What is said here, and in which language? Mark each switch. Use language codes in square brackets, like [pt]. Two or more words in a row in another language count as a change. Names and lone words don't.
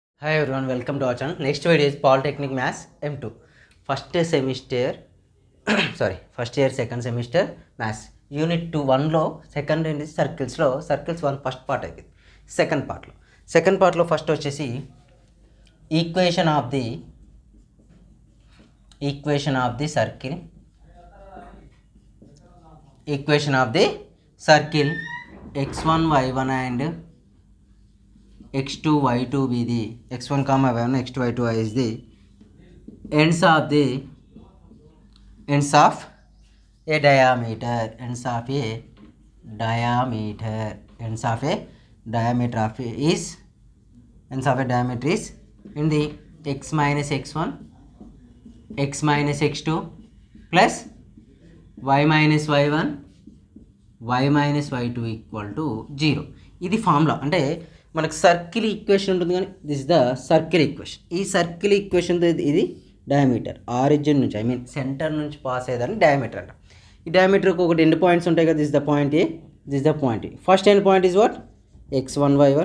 [en] Hi everyone, welcome to our channel. Next video is Polytechnic Maths M2. First semester, first year second semester Maths. [te] Unit 2 1 లో సెకండ్ ఏంటి సర్కిల్స్లో సర్కిల్స్ 1 [en] first part [te] అయిపోయింది. సెకండ్ పార్ట్లో ఫస్ట్ వచ్చేసి [en] equation of the circle x1 y1 and x2 y2 be the x1 comma y1 x2 y2 is the ends of a diameter is in the x minus x1 x minus x2 plus y minus y1 y minus y2 equal to 0. [te] ఇది ఫార్ములా. అంటే మనకు [en] circle equation [te] ఉంటుంది కానీ [en] this the circle equation. [te] ఈ సర్కిల్ ఈక్వేషన్తో ఇది [en] diameter origin [te] నుంచి సెంటర్ నుంచి పాస్ అయ్యేదాన్ని డయామీటర్ అంట. ఈ డయామీటర్కి ఒకటి [en] end points [te] ఉంటాయి కదా. [en] this the point A, this the point A. First end point is what? x1 y1.